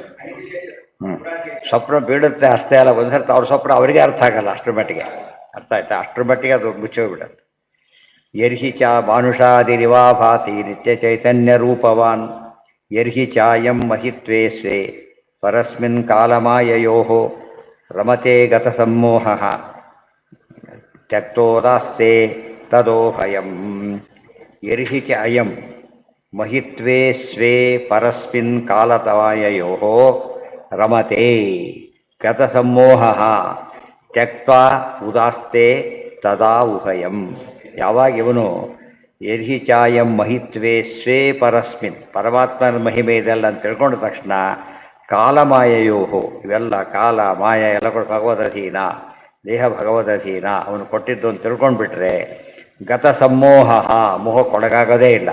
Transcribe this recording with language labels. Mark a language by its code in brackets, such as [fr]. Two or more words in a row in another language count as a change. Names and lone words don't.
[kn] ಸ್ವಪ್ನ ಬೀಳುತ್ತೆ ಅಷ್ಟೇ ಅಲ್ಲ, ಒಂದ್ಸರ್ತಿ ಅವ್ರ ಸ್ವಪ್ನ ಅವರಿಗೆ ಅರ್ಥ ಆಗಲ್ಲ, ಅಷ್ಟರ ಮಟ್ಟಿಗೆ. ಅರ್ಥ ಆಯ್ತಾ? ಅಷ್ಟರ ಮಟ್ಟಿಗೆ ಅದು ಮುಚ್ಚೋಗ್ಬಿಡುತ್ತೆ. [sa] ಯರ್ಹಿ ಚ ಮಾನುಷಾದಿರಿವಾ ಭಾತಿ ನಿತ್ಯ ಚೈತನ್ಯ ರೂಪವಾನ್ ಯರ್ಹಿ ಚಾಯಂ ಮಹಿತ್ವೇ ಸ್ವೇ ಪರಸ್ಮಿನ್ ಕಾಲಮಾಯಯೋ ರಮತೆ ಗತ ಸಮ್ಮೋಹ ತ್ಯಕ್ತೋದಾಸ್ತೆ ತದೋಹಯಂ. ಯರ್ಹಿ ಚ ಅಯಂ ಮಹಿತ್ವೇ ಸ್ವೇ ಪರಸ್ಮಿನ್ ಕಾಲತವಾಯಯೋ ರಮತೆ ಗತ ಸಮ್ಮೋಹ ತ್ಯಕ್ತ್ವಾ ಉದಾಸ್ತೆ ತದಾ ಉಭಯಂ. [kn] ಯಾವಾಗ ಇವನು [sa] ಯರ್ಹಿ ಚಾಯಂ ಮಹಿತ್ವೇ ಸ್ವೇ ಪರಸ್ಮಿನ್, [kn] ಪರಮಾತ್ಮನ ಮಹಿಮೆ ಇದೆಲ್ಲ ಅಂತ ತಿಳ್ಕೊಂಡ ತಕ್ಷಣ ಕಾಲಮಾಯಯೋ, ಇವೆಲ್ಲ ಕಾಲ ಮಾಯ ಎಲ್ಲ ಕೂಡ ಭಗವದಧೀನ, ದೇಹ ಭಗವದಧೀನ, ಅವನು ಕೊಟ್ಟಿದ್ದು ಅಂತ ತಿಳ್ಕೊಂಡ್ಬಿಟ್ರೆ [sa] ಗತ ಸಮ್ಮೋಹ, [kn] ಮೋಹಕ್ಕೊಳಗಾಗೋದೇ ಇಲ್ಲ.